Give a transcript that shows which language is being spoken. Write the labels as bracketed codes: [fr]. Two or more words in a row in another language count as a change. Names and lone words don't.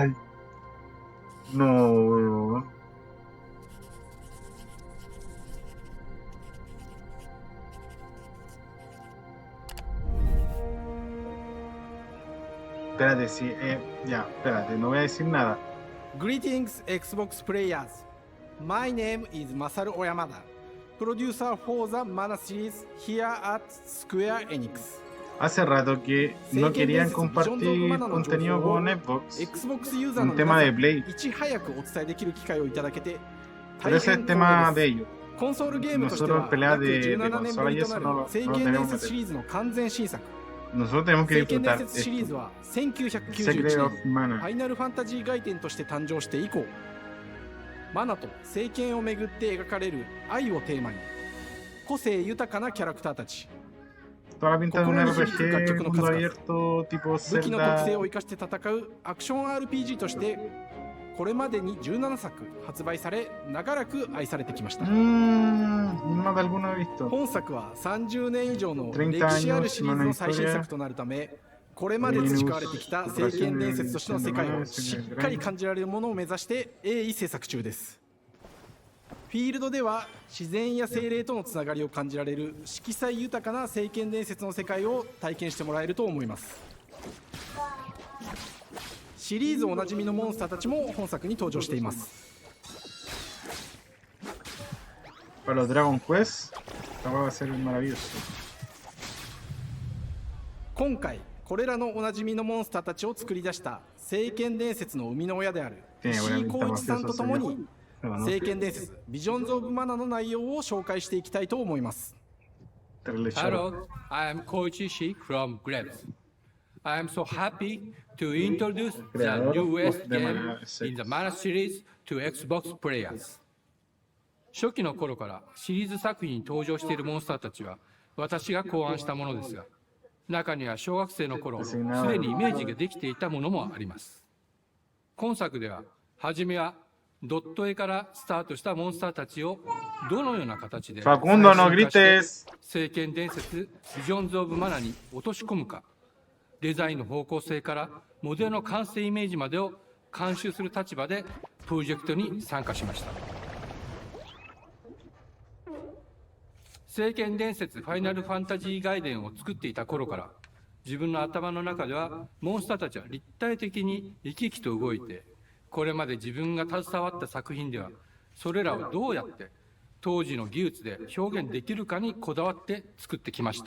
[es] No, weón. Espérate, sí, ya, espérate, no voy a decir nada. [en] Greetings, Xbox players. My name is Masaru Oyamada, producer for the Mana series here at Square Enix. [es] Hace rato que no querían compartir contenido con Xbox, un tema de Play. Pero ese es el tema de ellos. Nosotros peleas de consola y eso no tenemos que meter. Nosotros tenemos que disfrutar esto. Secret of Mana. [ja] ファイナルファンタジー外伝として誕生して以降、マナと聖剣をめぐって描かれる愛をテーマに、個性豊かなキャラクターたち、 [es] Toda la pinta de un RPG mundo abierto tipo [ja] 武器の特性 [es] Zelda. [ja] を生かして戦うアクション RPG としてこれまでに17作発売され長らく愛されてきました。 [es] Más de alguno he visto. [ja] 本作は30年以上の [es] 30 [ja] 歴史ある [es] años, [ja] シリーズの最新作となるため、これまで培われてきた聖剣伝説としての世界をしっかり感じられるものを目指して鋭意制作中です。フィールドでは自然や精霊とのつながりを感じられる色彩豊かな聖剣伝説の世界を体験してもらえると思います。シリーズおなじみのモンスターたちも本作に登場しています。 [es] Para los Dragon Quest, esta va a ser maravilloso. [ja] 今回これらのおなじみのモンスターたちを作り出した聖剣伝説の生みの親である石井浩一さんとともに聖剣伝説ビジョンズ・オブ・マナの内容を紹介していきたいと思います。 [en] Hello, I am Koichi Ishii from Grabs. I am so happy to introduce the newest game in the Mana series to Xbox players. [ja] 初期の頃からシリーズ作品に登場しているモンスターたちは私が考案したものですが、中には小学生の頃すでにイメージができていたものもあります。今作では初めはドット絵からスタートしたモンスターたちをどのような形で [es] Facundo, no grites. [ja] 聖剣伝説ビジョンズ・オブ・マナに落とし込むか、デザインの方向性からモデルの完成イメージまでを監修する立場でプロジェクトに参加しました。聖剣伝説ファイナルファンタジー外伝を作っていた頃から自分の頭の中ではモンスターたちは立体的に生き生きと動いて、これまで自分が携わった作品ではそれらをどうやって当時の技術で表現できるかにこだわって作ってきました。